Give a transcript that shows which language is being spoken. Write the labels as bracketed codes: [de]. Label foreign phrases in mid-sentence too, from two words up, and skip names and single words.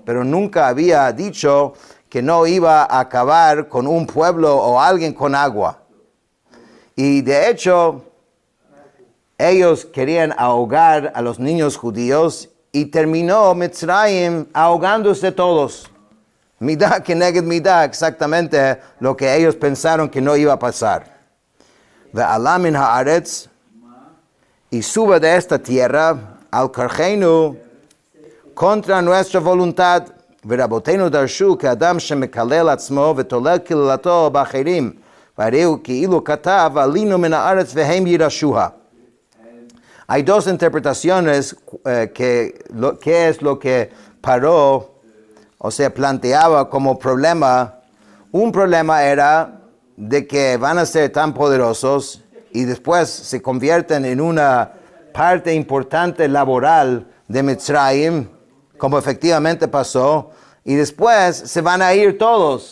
[es] Pero nunca había dicho que no iba a acabar con un pueblo o alguien con agua. Y de hecho, ellos querían ahogar a los niños judíos y terminó Mitzrayim ahogándose todos. [he] מידה כנגד מידה, [es] exactamente lo que ellos pensaron que no iba a pasar. [he] ועלה מן הארץ, [es] y sube de esta tierra [he] על כרחנו [es] contra nuestra voluntad. [he] ורבותינו דרשו que אדם שמקלל עצמו ותולה קללתו באחרים. [es] Hay dos interpretaciones qué es lo que Paró, o sea, planteaba como problema. Un problema era de que van a ser tan poderosos y después se convierten en una parte importante laboral de Mitzrayim, como efectivamente pasó, y después se van a ir todos.